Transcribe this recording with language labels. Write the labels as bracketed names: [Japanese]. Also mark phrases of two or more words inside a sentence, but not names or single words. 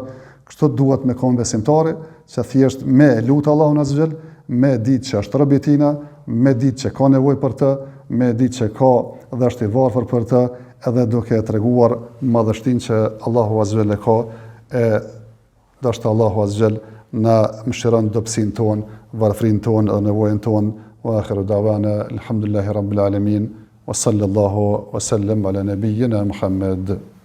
[Albanian] Kështu duhet me kon besimtari që thjesht me lut Allahun [Arabic] عز وجل, [Albanian] me ditë që është rob i tina, me ditë që ka nevojë për të, me ditë që ka dhe është i varfër për të, edhe duke treguar madhështinë që Allahu [Arabic] عز وجل [Albanian] e ka, e dashur Allahu [Arabic] عز وجل [Albanian] na mëshiron dobësinë tonë, varfrinë tonë dhe nevojën tonë. [Arabic] وآخر دعوانا الحمد لله رب العالمين وصلى الله وسلم على نبينا محمد.